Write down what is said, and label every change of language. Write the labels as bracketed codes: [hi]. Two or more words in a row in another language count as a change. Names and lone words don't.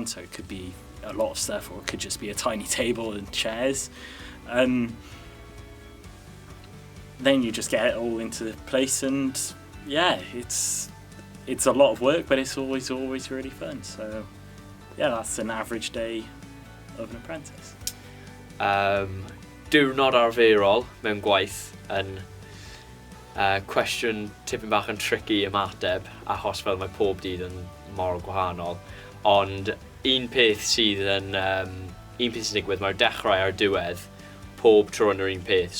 [en] So it could be a lot of stuff, or it could just be a tiny table and chairs. Then you just get it all into place, and yeah, it's a lot of work, but it's always really fun. So yeah, that's an average day of an apprentice. [cy] Diwrnod arferol mewn gwaith yn cwestiwn tipyn bach yn tricky ymateb, achos fel mae pob dydd yn mor gwahanol. Ond un peth sy'n digwydd, mae'r dechrau ar diwedd pob tro yn yr un peth.